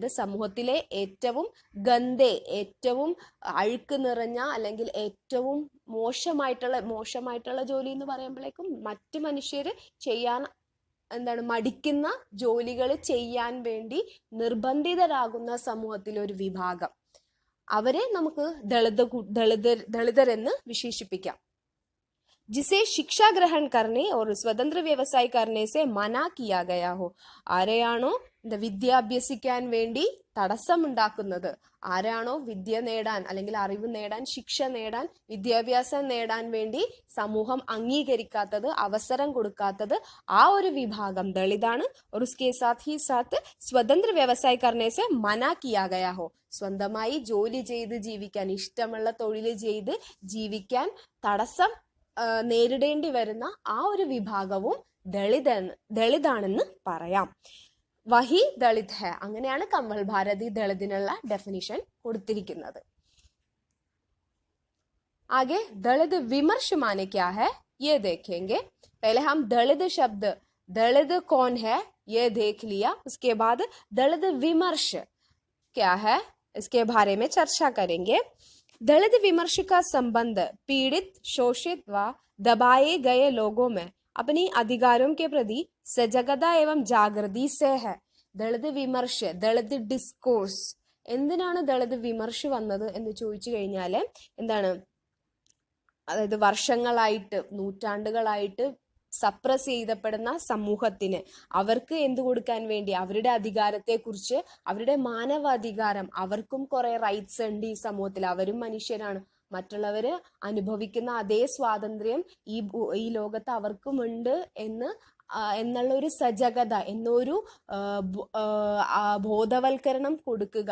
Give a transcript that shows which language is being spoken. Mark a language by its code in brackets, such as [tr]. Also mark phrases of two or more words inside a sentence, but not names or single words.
[ml] അതായത് സമൂഹത്തിലെ ഏറ്റവും ഗന്ധേ, ഏറ്റവും അഴുക്ക് നിറഞ്ഞ അല്ലെങ്കിൽ ഏറ്റവും മോശമായിട്ടുള്ള ജോലി എന്ന് പറയുമ്പോഴേക്കും മറ്റു മനുഷ്യർ ചെയ്യാൻ മടിക്കുന്ന ജോലികൾ ചെയ്യാൻ വേണ്ടി നിർബന്ധിതരാകുന്ന സമൂഹത്തിലെ ഒരു വിഭാഗം, അവരെ നമുക്ക് ദളിതരെന്ന് വിശേഷിപ്പിക്കാം. [hi] जिसे शिक्षा ग्रहण करने और स्वतंत्र व्यवसाय करने से मना किया गया हो. [ml] ആരെയാണോ വിദ്യ അഭ്യസിക്കാൻ വേണ്ടി തടസ്സമുണ്ടാക്കുന്നത്, ആരാണോ വിദ്യ നേടാൻ അല്ലെങ്കിൽ അറിവ് നേടാൻ, ശിക്ഷ നേടാൻ, വിദ്യാഭ്യാസം നേടാൻ വേണ്ടി സമൂഹം അംഗീകരിക്കാത്തത്, അവസരം കൊടുക്കാത്തത്, ആ ഒരു വിഭാഗം ദളിതാണ്. [hi] और उसके साथ ही साथ स्वतंत्र व्यवसाय करने से मना किया गया हो. [ml] സ്വന്തമായി ജോലി ചെയ്ത് ജീവിക്കാൻ, ഇഷ്ടമുള്ള തൊഴിൽ ചെയ്ത് ജീവിക്കാൻ തടസ്സം നേരിടേണ്ടി വരുന്ന ആ ഒരു വിഭാഗവും ദളിതാണെന്ന് പറയാം. [hi] वही दलित है, [ml] അങ്ങനെയാണ് കമൽ ഭാരതി ദളിതിനുള്ള ഡെഫിനിഷൻ കൊടുത്തിരിക്കുന്നത്. [hi] आगे दलित विमर्श माने क्या है ये देखेंगे. पहले हम दलित शब्द, दलित कौन है ये देख लिया. उसके बाद दलित विमर्श क्या है इसके बारे में चर्चा करेंगे. दलित विमर्श का संबंध पीड़ित, शोषित व दबाए गए लोगों में अपनी अधिकारों के प्रति सजगता एवं जागृति से है. दलित विमर्श, दलित [ml] ഡിസ്കോഴ്സ്, എന്തിനാണ് ദളിത് വിമർശ് വന്നത് എന്ന് ചോദിച്ചു കഴിഞ്ഞാൽ എന്താണ്, അതായത് വർഷങ്ങളായിട്ട്, നൂറ്റാണ്ടുകളായിട്ട് സപ്രസ് ചെയ്യപ്പെടുന്ന സമൂഹത്തിന് അവർക്ക് എന്ത് കൊടുക്കാൻ വേണ്ടി, അവരുടെ അധികാരത്തെക്കുറിച്ച്, അവരുടെ മാനവാധികാരം, അവർക്കും കുറെ റൈറ്റ്സ് ഉണ്ട് ഈ സമൂഹത്തിൽ, അവരും മനുഷ്യരാണ്, മറ്റുള്ളവര് അനുഭവിക്കുന്ന അതേ സ്വാതന്ത്ര്യം ഈ ലോകത്ത് അവർക്കുമുണ്ട് എന്നുള്ള ഒരു സജഗത, എന്നൊരു ബോധവൽക്കരണം കൊടുക്കുക.